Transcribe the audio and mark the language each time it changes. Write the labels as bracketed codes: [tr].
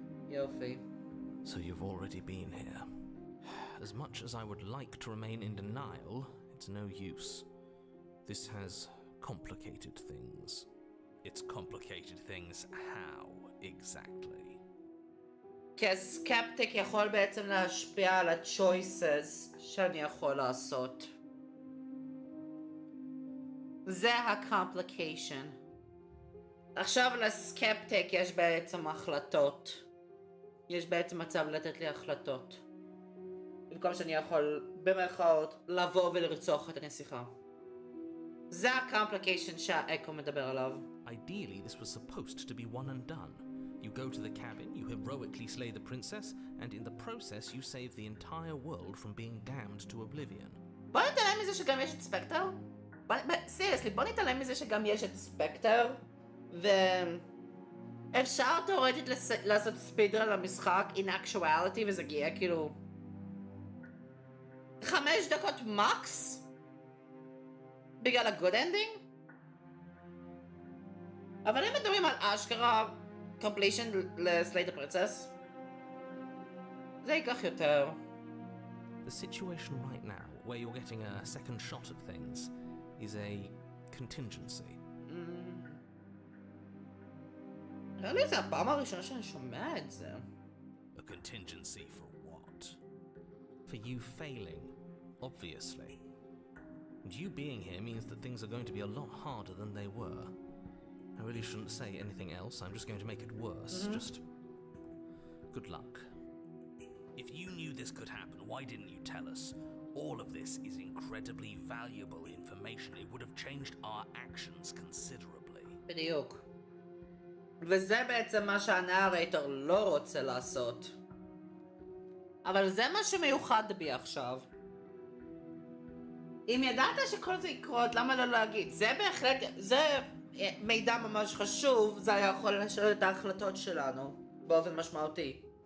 [he] Yofi. [en] So you've already been here. As much as I would like to remain in denial, it's no use. This has complicated things. It's complicated things how, exactly? [he] כי הסקפטיק יכול בעצם להשפיע על ה-choices שאני יכול לעשות. זה ה-complication. עכשיו לסקפטיק יש בעצם החלטות. יש בעצם מצב לתת לי החלטות. במקום שאני יכול במרכאות לבוא ולרצוח את הנסיכה. זה הקומפליקיישן שהאקו מדבר עליו. [en] Ideally, this was supposed to be one and done. You go to the cabin, you heroically slay the princess, and in the process you save the entire world from being damned to oblivion. [he] בוא נתעלם מזה שגם יש את ספקטר. סיריוסלי, בוא נתעלם מזה שגם יש את ספקטר, ואפשר תאורטית לעשות ספידרן למשחק [en] in actuality, [he] וזה יהיה כאילו 5 דקות מקס בגלל ה-good ending. אבל אם מדברים על אשכרה completion לסלייט הפרינסס, זה ייקח יותר. [en] The situation right now, where you're getting a second shot at things, is a contingency. [he] נראה לי זה הפעם הראשונה שאני שומע את זה. [en] A contingency for what? For you failing, obviously. And you being here means that things are going to be a lot harder than they were. I really shouldn't say anything else, I'm just going to make it worse. Just good luck. If you knew this could happen, why didn't you tell us? All of this is incredibly valuable information. It would have changed our actions considerably. [he] בדיוק. וזה בעצם מה שהנארייטור לא רוצה לעשות. אבל זה מה שמיוחד בי עכשיו. אם ידעת שכל זה יקרות, למה לא להגיד? זה בהחלט, זה מידע ממש חשוב, זה היה יכול לשנות את ההחלטות שלנו באופן משמעותי.